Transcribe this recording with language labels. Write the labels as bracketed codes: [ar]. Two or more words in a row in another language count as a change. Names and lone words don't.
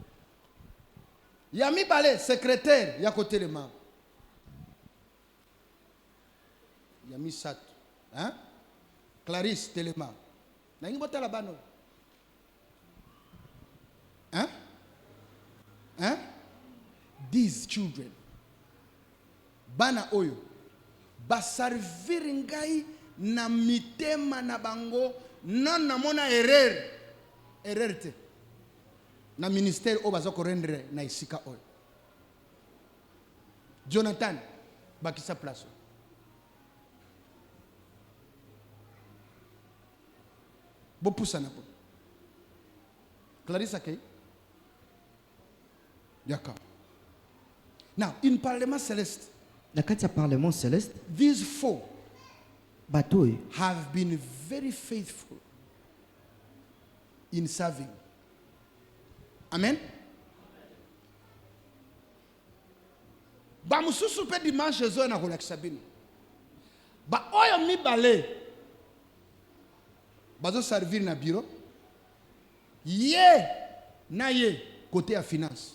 [ln] Yami Balé secrétaire yako telema. Yami Satu, hein? Clarisse telema. Na ngi botala bano. Hein? Hein? [en] These children [ln] bana oyo baservir ngai na mitema na bango non na mona erreur te na ministère o bazoko rendre na isika oyo. Jonathan bakisa place. Bopusa na po. Clarissa Kay. D'accord. [en] Now, in Parlement Céleste, [ln] Na kati ya parlement céleste, [en] these 4 [ln] batoy [en] have been very faithful in serving. [ln] Amen. Ba mususu pe dimanche zo na kolakisa bino. Ba oyo mibale bazo servir na bureau. Ye na ye côté ya finance.